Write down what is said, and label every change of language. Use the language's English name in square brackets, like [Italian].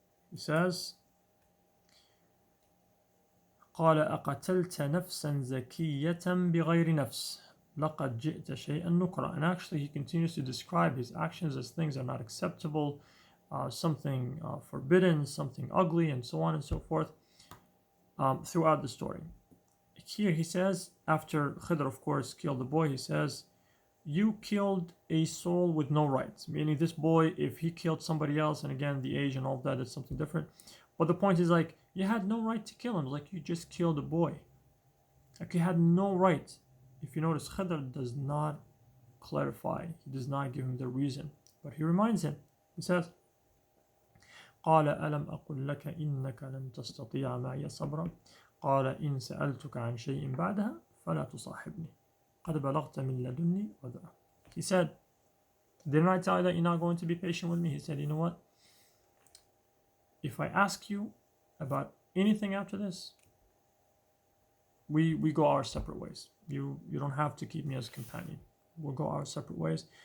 [English] He says, [Arabic] قال أقتلت نفسا زكية بغير نفس لقد جئت شيئا نكرا. [English] And actually he continues to describe his actions as things are not acceptable, something forbidden, something ugly, and so on and so forth, throughout the story. Here he says, after Khidr of course killed the boy, he says, you killed a soul with no rights. Meaning this boy, if he killed somebody else, and again the age and all that is something different, but the point is, like, you had no right to kill him. Like, you just killed a boy. Like, you had no right. If you notice, Khidr does not clarify. He does not give him the reason, but he reminds him. He says, [Arabic] قال ألم أقل لك إنك لن تستطيع معي صبرا قال إن سألتك عن شيء بعدها فلا تصاحبني قد بلغت من لدني عذرا. [English] He said, didn't I tell you that you're not going to be patient with me? He said, you know what? If I ask you about anything after this, we go our separate ways. You don't have to keep me as a companion. We'll go our separate ways.